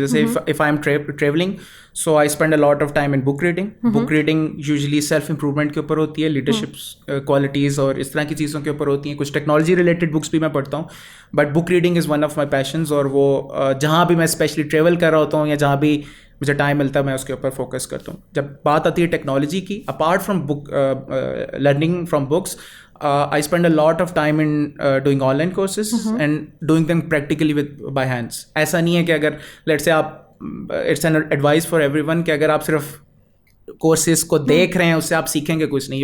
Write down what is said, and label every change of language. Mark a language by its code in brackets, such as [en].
[en] جیسے if I am travelling, so I spend a lot of time in book reading. [ur] Book reading usually self improvement کے اوپر ہوتی ہے, leadership qualities اور اس طرح کی چیزوں کے اوپر ہوتی ہیں. کچھ ٹیکنالوجی ریلیٹڈ بکس بھی میں پڑھتا ہوں, [en] But book reading is one of my passions. [ur] اور وہ جہاں بھی میں اسپیشلی ٹریول کر رہا ہوتا ہوں یا جہاں بھی مجھے ٹائم ملتا ہے میں اس کے اوپر فوکس کرتا ہوں. جب بات آتی ہے ٹیکنالوجی کی, [en] Apart from book learning from books, I spend a lot of time in doing online courses and doing them practically by hands. [ur] ایسا نہیں ہے کہ اگر لیٹ سے آپ, [en] it's an advice for everyone [ur] کہ اگر آپ صرف کورسز کو دیکھ رہے ہیں اس سے آپ سیکھیں گے کچھ نہیں.